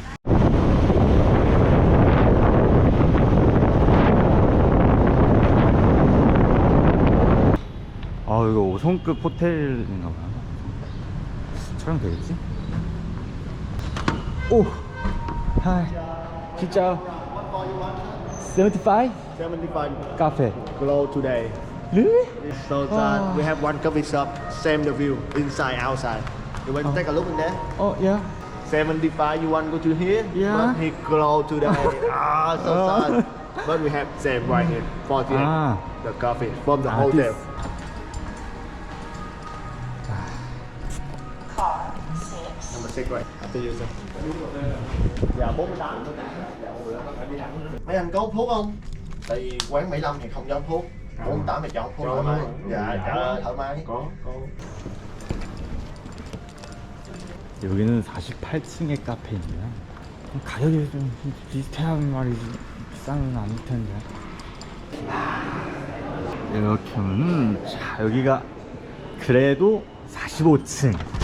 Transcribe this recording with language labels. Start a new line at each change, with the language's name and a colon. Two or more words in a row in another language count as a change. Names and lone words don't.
Korean: 아, 이거 5성급 호텔인가봐요. 촬영 되겠지? 오! 하이. 진짜 75? 75 카페.
English: close today. Really? So Ah. we have one coffee shop, same the view, inside, outside. You want to take a look in there? Oh, yeah. 75, you want to go to here? Yeah. But he closed today. So sad. But we have same right here, 48. Ah. The coffee from the Ah, hotel. this. Number 6 right. After you sir.
Vietnamese: Dạ 48. Mấy anh có hút thuốc không? Tại vì quán 75 thì không cho hút thuốc. 48 thì cho hút thuốc thoải mái. Dạ, thoải mái. Có.
Korean: 여기는 48층의 카페입니다. 가격이 좀 비슷한 말이지 비싼 건 아닐 텐데. 이렇게 하면은 자 여기가 그래도 45층.